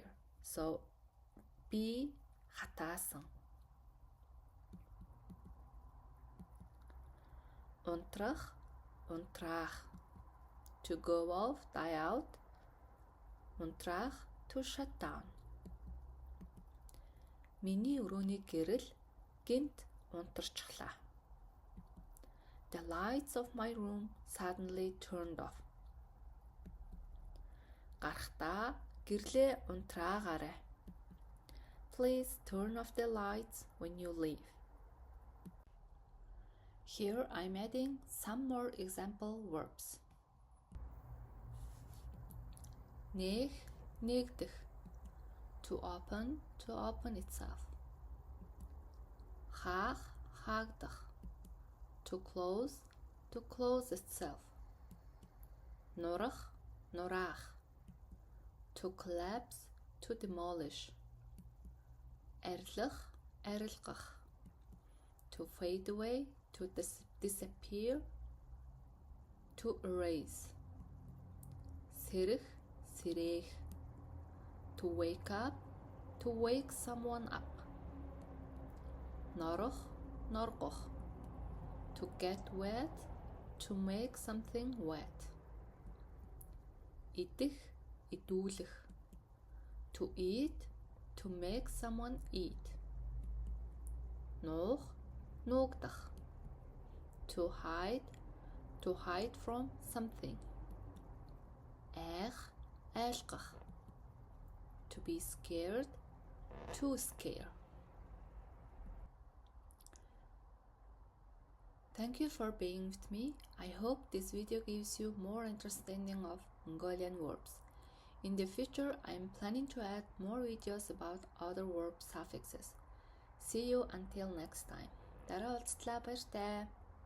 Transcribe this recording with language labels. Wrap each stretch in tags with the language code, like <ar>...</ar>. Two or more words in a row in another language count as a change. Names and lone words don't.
<mn>So би хатаасан. Унтрах, унтраах.</mn> <en>To go off, die out. Унтраах, to shut down.</en> <mn>Миний өрөөний гэрэл гинт унтарчихлаа.</mn> <en>The lights of my room suddenly turned off.</en> <mn>Гарахдаа гэрлээ унтраагаарай.</mn> <en>Please turn off the lights when you leave. Here I'm adding some more example verbs.</en> <mn>Нээх, нээгдэх.</mn> <en>To open itself.</en> <mn>Хаах, хаагдах.</mn> <en>To close itself.</en> <mn>Нурах, нураах.</mn> <en>To collapse, to demolish.</en> <mn>Арилах, арилгах.</mn> <en>To fade away, to disappear. To erase.</en> <mn>Сэрэх, сэрээх.</mn> <en>To wake up, to wake someone up.</en> <mn>Норох, норгох.</mn> <en>To get wet, to make something wet.</en> <mn>Идэх, идүүлэх.</mn> <en>To eat, to make someone eat.</en> <mn>Нуух, нуугдах.</mn> <en>To hide from something.</en> <mn>Айх, айлгах.</mn> <en>To be scared, to scare. Thank you for being with me. I hope this video gives you more understanding of Mongolian verbs. In the future, I am planning to add more videos about other verb suffixes. See you until next time.</en> <mn>Дараа уулзлаа баяртай.</mn>